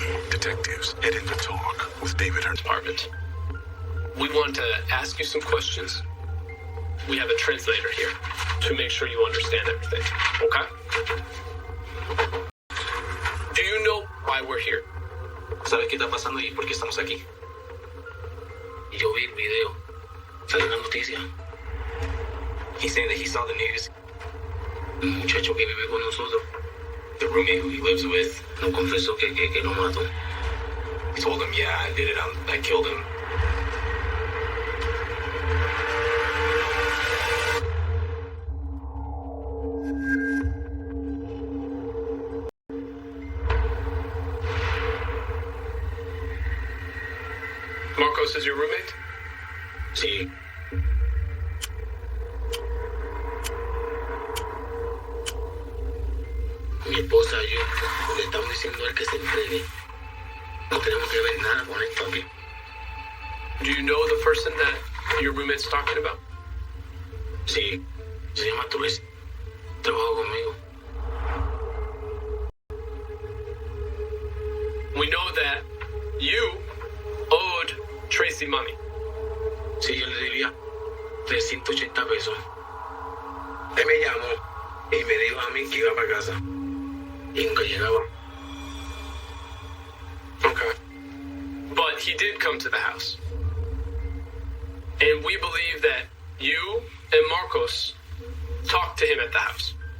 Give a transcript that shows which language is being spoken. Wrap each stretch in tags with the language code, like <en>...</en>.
<en>Detectives head in to talk with David Hearn's Department. We want to ask you some questions. We have a translator here to make sure you understand everything. Okay? Do you know why we're here?</en> <es>¿Sabes qué está pasando y por qué estamos aquí? Yo vi el video. Salió en la noticia.</es> <en>He's saying that he saw the news.</en> <es>El muchacho que vive con nosotros,</es> <en>the roommate who he lives with,</en> <es>no confesó que lo mató.</es> <en>He told him, yeah, I did it. I killed him. Marcos is your roommate?</en> <es>Sí. Mi esposa y yo le estamos diciendo a él que se entregue. No tenemos que ver nada con esto aquí.</es> <en>Do you know the person that your roommate's talking about?</en> <es>Sí, se llama Tracy. Trabajó conmigo.</es> <en>We know that you owed Tracy money.</en> <es>Sí, yo le debía 380 pesos. Él me llamó y me dijo a mí que iba para casa. Y nunca llegaba.</es> <en>Okay. But he did come to the house. And we believe that you and Marcos talked to him at the house.</en>